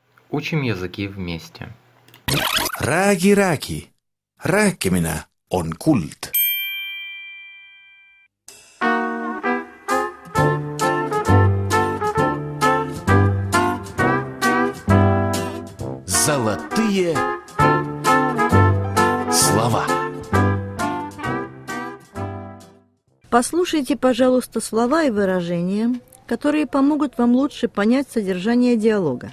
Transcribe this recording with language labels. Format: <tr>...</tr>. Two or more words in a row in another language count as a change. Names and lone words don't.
<ru>Учим языки вместе.</ru> <et>Räägi. Rääkimine on kuld.</et> <ru>Золотые слова. Послушайте, пожалуйста, слова и выражения, которые помогут вам лучше понять содержание диалога.</ru>